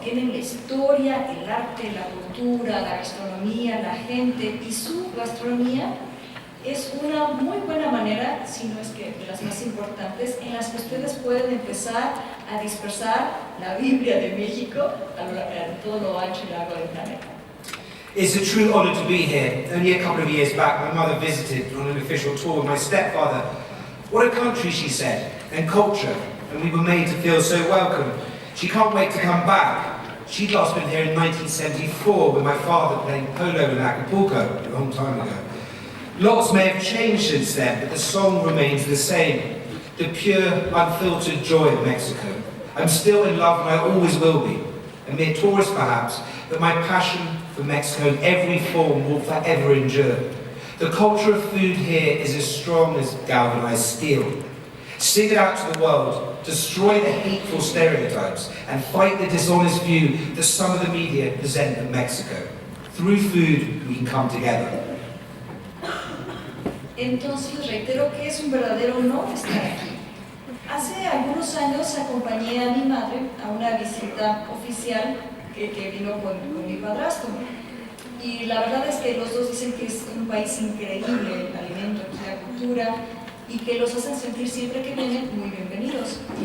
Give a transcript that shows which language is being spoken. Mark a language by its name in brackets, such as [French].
[Spanish] Tienen la historia, el arte, la cultura, la gastronomía, la gente, y su gastronomía es una muy buena manera, si no es que de las más importantes, en las que ustedes pueden empezar a dispersar la Biblia de México a todo lo ancho y largo del planeta. [English] It's a true honour to be here. Only a couple of years back, my mother visited on an official tour with my stepfather. What a country, she said, and culture, and we were made to feel so welcome. She can't wait to come back. She'd last been here in 1974 with my father playing polo in Acapulco, a long time ago. Lots may have changed since then, but the song remains the same. The pure, unfiltered joy of Mexico. I'm still in love and I always will be. A mere tourist perhaps, but my passion for Mexico in every form will forever endure. The culture of food here is as strong as galvanized steel. Sing it out to the world, destroy the hateful stereotypes, and fight the dishonest view that some of the media present of Mexico. Through food, we can come together. [Spanish] Entonces reitero que es un verdadero honor estar aquí. Hace algunos años acompañé a mi madre a una visita oficial que vino con mi padrastro. Y la verdad es que los dos dicen que es un país increíble, el alimento, aquí la cultura, y que los hacen sentir siempre que vienen muy bienvenidos.